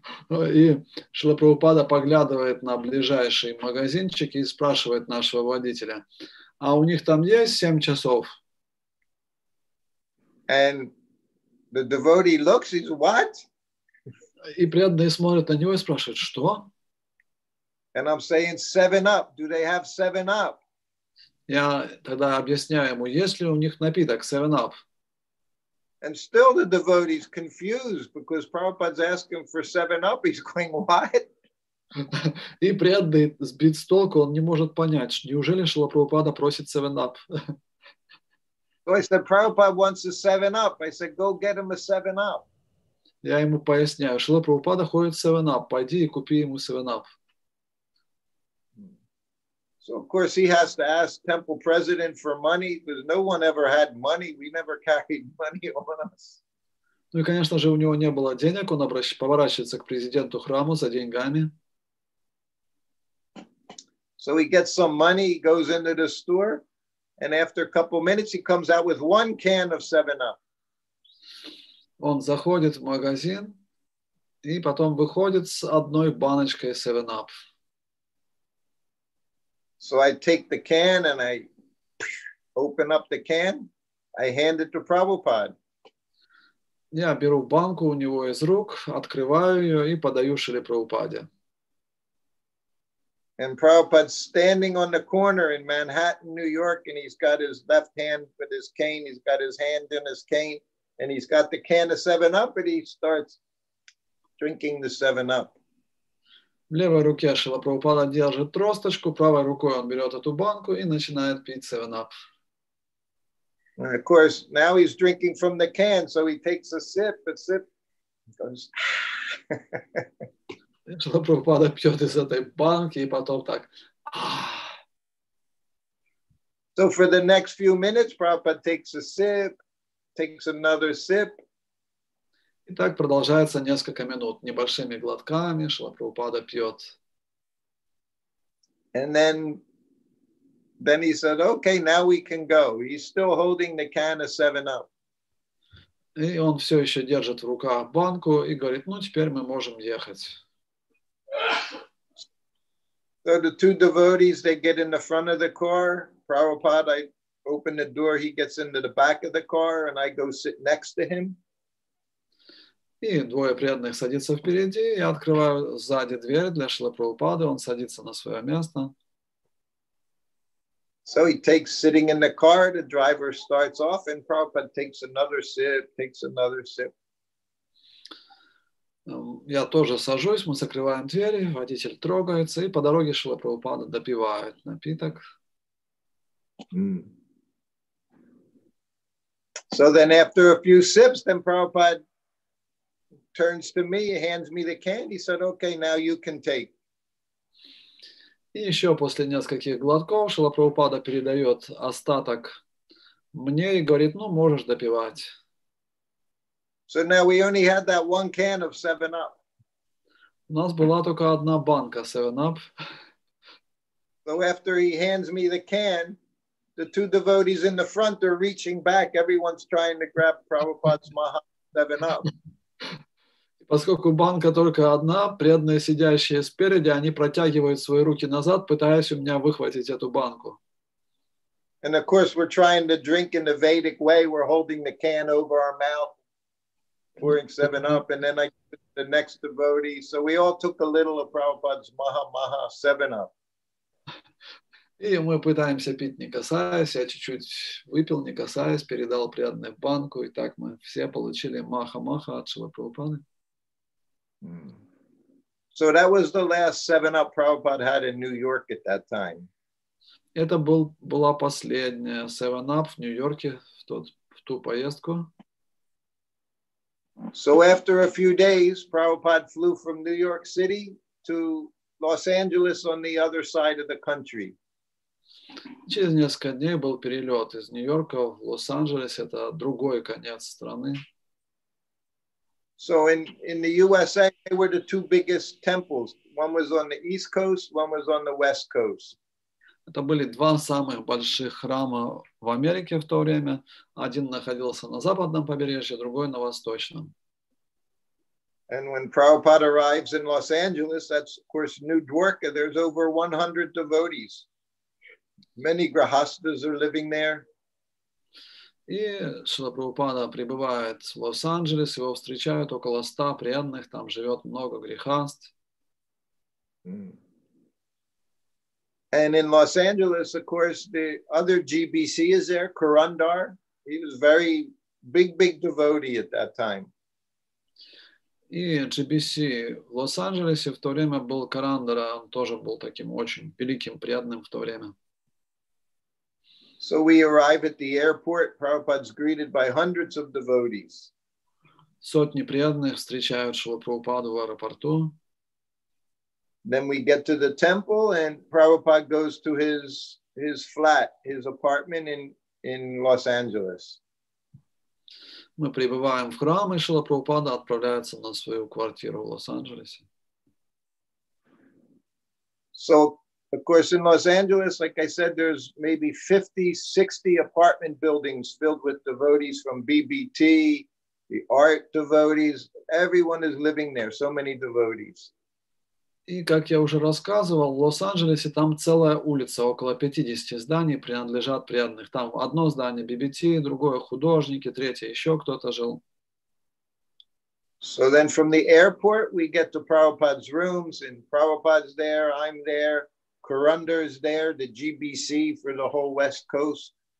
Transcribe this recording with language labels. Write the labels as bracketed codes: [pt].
[ru] И Шрила Прабхупада поглядывает на ближайший магазинчик и спрашивает нашего водителя, а у них там есть 7 часов? [en] And the devotee looks, he says, what? [ru] И преданные смотрят на него и спрашивают, что? [en] And I'm saying 7 up. Do they have 7 up? [ru] Я тогда объясняю ему, есть ли у них напиток 7-Up. [en] And still the devotee's confused because Prabhupada's asking for 7 up. He's going, what? [ru] И преданный сбит с толку, он не может понять, неужели Шрила Прабхупада просит 7-Up. [en] So I said, Prabhupada wants a 7 up. I said, go get him a 7 up. [ru] Я ему поясняю, Шрила Прабхупада ходит 7-Up, пойди и купи ему 7-Up. [en] So of course he has to ask temple president for money because no one ever had money. We never carried money on us. [ru] Ну и, конечно же, у него не было денег, он поворачивается к президенту храма за деньгами. [en] So he gets some money, he goes into the store, and after a couple of minutes, he comes out with 1 can of 7 up. [ru] Он заходит в магазин и потом выходит с одной баночкой 7-Up. [en] So I take the can and I open up the can. I hand it to Prabhupada. [ru] Я беру банку у него из рук, открываю ее и подаю Шриле Прабхупаде. [en] And Prabhupada's standing on the corner in Manhattan, New York, and he's got his left hand with his cane. He's got his hand in his cane, and he's got the can of 7 up, and he starts drinking the 7 up. [ru] В левой руке Шрила Прабхупада держит тросточку, правой рукой он берет эту банку и начинает пить 7-Up. [en] And of course, now he's drinking from the can, so he takes a sip, goes. [ru] Шрила Прабхупада пьет из этой банки и потом так. [en] So for the next few minutes, Prabhupada takes a sip, takes another sip. [ru] И так продолжается несколько минут. Небольшими глотками Шрила Прабхупада пьет. [en] And then he said, okay, now we can go. He's still holding the can of 7 up. [ru] И он все еще держит в руках банку и говорит, ну теперь мы можем ехать. [en] So the two devotees, they get in the front of the car. Prabhupada, I open the door, he gets into the back of the car, and I go sit next to him. [ru] И двое преданных садятся впереди, я открываю сзади дверь для Шрилы Прабхупады, он садится на свое место. [en] So he takes sitting in the car, the driver starts off, and Prabhupada takes another sip. [ru] Я тоже сажусь, мы закрываем двери, водитель трогается, и по дороге Шрила Прабхупада допивает напиток. [en] So then after a few sips, then Prabhupada turns to me, hands me the can. He said, okay, now you can take. [ru] И еще после нескольких глотков Шрила Прабхупада передает остаток мне и говорит, ну, можешь допивать. [en] So now we only had that 1 can of 7 up. [ru] У нас была только одна банка 7-Up. [en] So after he hands me the can, the two devotees in the front are reaching back. Everyone's trying to grab Prabhupada's Maha 7 up. [ru] Поскольку банка только одна, преданные, сидящие спереди, они протягивают свои руки назад, пытаясь у меня выхватить эту банку. [en] And of course, we're trying to drink in the Vedic way. We're holding the can over our mouth. pouring 7-Up, and then I give it to the next devotee. So we all took a little of Prabhupada's Maha 7-Up. [ru] И мы пытаемся пить, не касаясь. Я чуть-чуть выпил, не касаясь, передал преданной банку. И так мы все получили маха-маха от Шрила Прабхупады. [en] So that was the last 7-Up Prabhupada had in New York at that time. [ru] Это была последняя 7-Up в Нью-Йорке в ту поездку. [en] So after a few days, Prabhupada flew from New York City to Los Angeles on the other side of the country. [ru] Через несколько дней был перелет из Нью-Йорка в Лос-Анджелес. Это другой конец страны. [en] So in the USA, they were the two biggest temples. One was on the East Coast, one was on the West Coast. [ru] Это были два самых больших храма в Америке в то время. Один находился на западном побережье, другой на восточном. [en] And when Prabhupada arrives in Los Angeles, that's, of course, New Dwarka. There's over 100 devotees. Many grahastas are living there. [ru] И Шрила Прабхупада прибывает в Лос-Анджелес, его встречают около 100 преданных, там живет много грехаст. [en] And in Los Angeles, of course, the other GBC is there, Kurandar. He was very big devotee at that time. [ru] И GBC в Лос-Анджелесе в то время был Карандара, он тоже был таким очень великим преданным в то время. [en] So we arrive at the airport. Prabhupada's greeted by hundreds of devotees. [ru] Сотни преданных встречают Шрилу Прабхупаду в аэропорту. [en] Then we get to the temple, and Prabhupada goes to his flat, his apartment in Los Angeles. [ru] Мы прибываем в храм, и Шрила Прабхупада отправляется на свою квартиру в Лос-Анджелесе. [en] So, of course, in Los Angeles, like I said, there's maybe 50, 60 apartment buildings filled with devotees from BBT, the art devotees. Everyone is living there, so many devotees. [ru] И, как я уже рассказывал, в Лос-Анджелесе там целая улица, около 50 зданий принадлежат преданных. Там одно здание BBT, другое художники, третье еще кто-то жил. [en] So then from the airport, we get to Prabhupada's rooms, and Prabhupada's there, I'm there, Kurundar's there, the GBC for the whole West Coast.